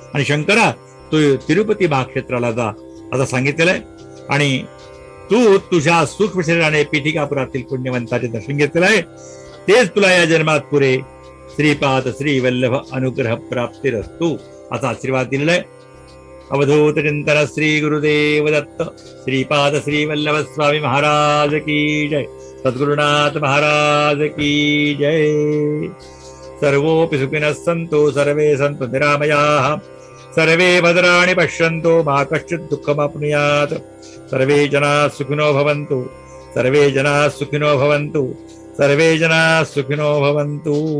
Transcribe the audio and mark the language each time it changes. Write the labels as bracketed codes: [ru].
[mr] आणि शंकरा तू तिरुपती महाक्षेत्राला जा असं सांगितलेलं आहे. आणि तू तुझ्या सूक्ष्म शरीराने पीठिकापुरातील पुण्यवंताचे दर्शन घेतलेलं आहे, तेच तुला या जन्मात पुरे. श्रीपाद श्री वल्लभ [sa] अनुग्रह प्राप्तिरस्तु [mr] असा आशीर्वाद दिलेला आहे. अवधूत चिंतन श्री गुरुदेव दत्त. [hi] श्रीपाद श्री वल्लभ स्वामी महाराज की जय. सद्गुरुनाथ महाराज की जय. [sa] सर्वोपि सुखिनः सन्तु सर्वे सन्तु निरामयाः. सर्वे भद्राणि पश्यन्तु मा कश्चित् दुःखमाप्नुयात्. सर्वे जनाः सुखिनो भवन्तु. सर्वे जनाः सुखिनो भवन्तु. सर्वे जनाः सुखिनो भवन्तु.